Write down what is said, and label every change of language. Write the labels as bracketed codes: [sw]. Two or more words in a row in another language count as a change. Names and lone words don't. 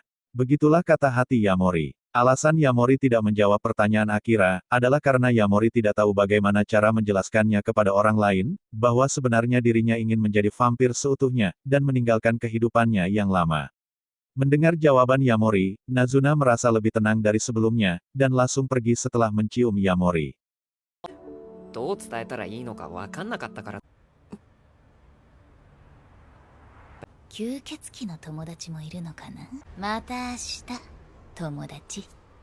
[id] Begitulah kata hati Yamori. Alasan Yamori tidak menjawab pertanyaan Akira, adalah karena Yamori tidak tahu bagaimana cara menjelaskannya kepada orang lain, bahwa sebenarnya dirinya ingin menjadi vampir seutuhnya, dan meninggalkan kehidupannya yang lama. Mendengar jawaban Yamori, Nazuna merasa lebih tenang dari sebelumnya, dan langsung pergi setelah mencium Yamori. [ja] どう伝えたらいいのかわかんなかったから。吸血鬼の友達もいるのかな。また明日友達。